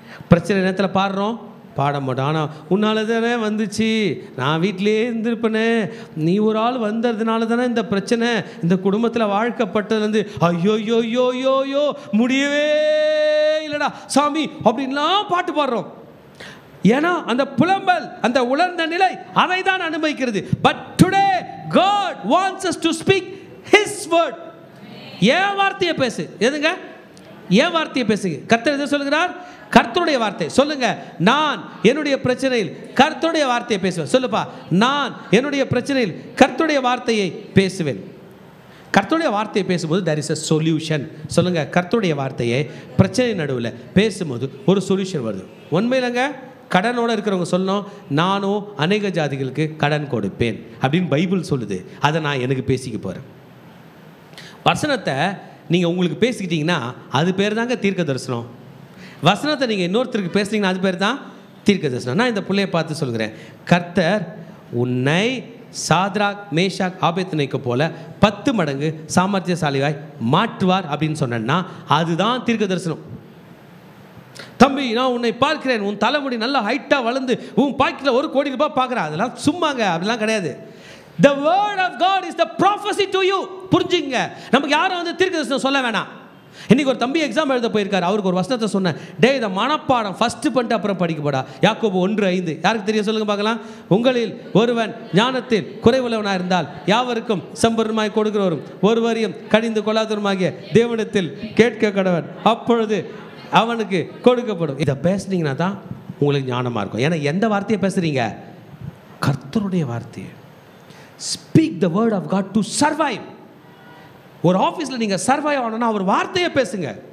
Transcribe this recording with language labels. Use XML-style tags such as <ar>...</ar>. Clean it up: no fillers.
<ta>பிரச்சனை நேரத்தில் பாடுறோம், பாட மாட்டோம். ஆனால் உன்னால தானே வந்துச்சு, நான் வீட்டிலே இருந்திருப்பேனே, நீ ஒரு ஆள் வந்ததுனால தானே இந்த பிரச்சனை, இந்த குடும்பத்தில் வாழ்க்கப்பட்டதுலேருந்து ஐயோ முடியவே இல்லைடா சாமி அப்படின்லாம் பாட்டு பாடுறோம். ஏன்னா அந்த புலம்பல், அந்த உலர்ந்த நிலை அதை தான் அனுபவிக்கிறது.</ta> <en>But today God wants us to speak His word.</en> <ta>ஏன் வார்த்தையை பேசு. எதுங்க? ஏன் வார்த்தையை பேசுங்க. கர்த்தர் எதை சொல்லுகிறார்? கர்த்தருடைய வார்த்தை. சொல்லுங்க, நான் என்னுடைய பிரச்சனையில் கர்த்தருடைய வார்த்தையை பேசுவேன். சொல்லுப்பா, நான் என்னுடைய பிரச்சனையில் கர்த்தருடைய வார்த்தையை பேசுவேன். கர்த்தருடைய வார்த்தையை பேசும்போது</ta> <en>there is a solution.</en> <ta>சொல்லுங்க, கர்த்தருடைய வார்த்தையை பிரச்சனை நடுவில் பேசும்போது ஒரு சொல்யூஷன் வருது. உண்மையிலங்க கடனோடு இருக்கிறவங்க சொல்லணும், நானும் அநேக ஜாதிகளுக்கு கடன் கொடுப்பேன் அப்படின்னு பைபிள் சொல்லுது. அதை நான் எனக்கு பேசிக்க போகிறேன். வசனத்தை நீங்கள் உங்களுக்கு பேசிக்கிட்டீங்கன்னா அது பேர் தாங்க தீர்க்க தரிசனம். வசனத்தை நீங்கள் இன்னொருத்தருக்கு பேசுனீங்கன்னா அது பேர் தான் தீர்க்க தரிசனம். நான் இந்த பிள்ளையை பார்த்து சொல்கிறேன், கர்த்தர் உன்னை சாத்ராக் மேஷாக் ஆபேத்நேகோ போல 10 மடங்கு சாமர்த்தியசாலியாய் மாற்றுவார் அப்படின்னு சொன்னேன்னா அதுதான் தீர்க்க தரிசனம். தம்பி, நான் உன்னை பார்க்கிறேன், உன் தலைமுடி நல்லா ஹைட்டாக வளர்ந்து உன் பாக்கெட்டில் 1 கோடி ரூபாய் பார்க்குறேன், அதெல்லாம் சும்மாங்க, அப்படிலாம் கிடையாது.</ta> <en>The word of God is the prophecy to you.</en> <ta>புரிஞ்சுங்க, நமக்கு யாரும் வந்து தீர்க்கதரிசனம் சொல்ல வேணாம். இன்னைக்கு ஒரு தம்பி எக்ஸாம் எழுத போயிருக்காரு. அவருக்கு ஒரு வசனத்தை சொன்னேன், டே இதை மனப்பாடம் ஃபஸ்ட்டு பண்ணிட்டு அப்புறம் படிக்கப்படா. யாக்கோபு 1:5 யாருக்கு தெரியும் சொல்லுங்க பார்க்கலாம். உங்களில் ஒருவன் ஞானத்தில் குறைவுள்ளவனாக இருந்தால் யாவருக்கும் சம்பூர்ணமாய் கொடுக்கிறவரும் ஒருவரையும் கடிந்து கொள்ளாதவருமாகிய தேவனிடத்தில் கேட்க கடவன், அப்பொழுது அவனுக்கு கொடுக்கப்படும். இதை பேசுனீங்கன்னா தான் உங்களுக்கு ஞானமாக இருக்கும். ஏன்னா எந்த வார்த்தையை பேசுகிறீங்க? கர்த்தருடைய வார்த்தையை.</ta> <en>Speak the word of God to survive.</en> <ta>ஒரு ஆஃபீஸில் நீங்கள் சர்வைவ் ஆகணும்னா அவர் வார்த்தையை பேசுங்க.</ta>